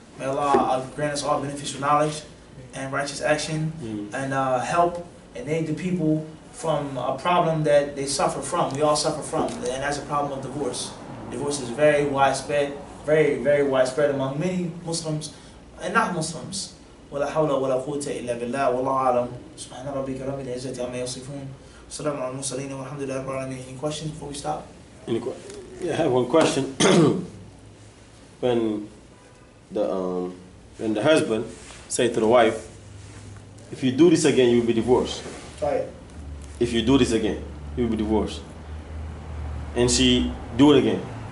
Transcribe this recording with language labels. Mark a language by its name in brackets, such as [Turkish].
[English] May Allah grant us all beneficial knowledge and righteous action, and help and aid the people from a problem that they suffer from. We all suffer from, and that's a problem of divorce. Divorce is very widespread, very, very widespread among many Muslims and not Muslims. [Arabic] ولا حول ولا قوة إلا بالله والله أعلم. سبحان ربك رب العزة عما يصفون. سلام على المرسلين والحمد لله رب العالمين. [English] Any questions before we stop? Yeah, I have one question. When the husband say to the wife, if you do this again, you will be divorced. Try it. If you do this again, you will be divorced. And she do it again.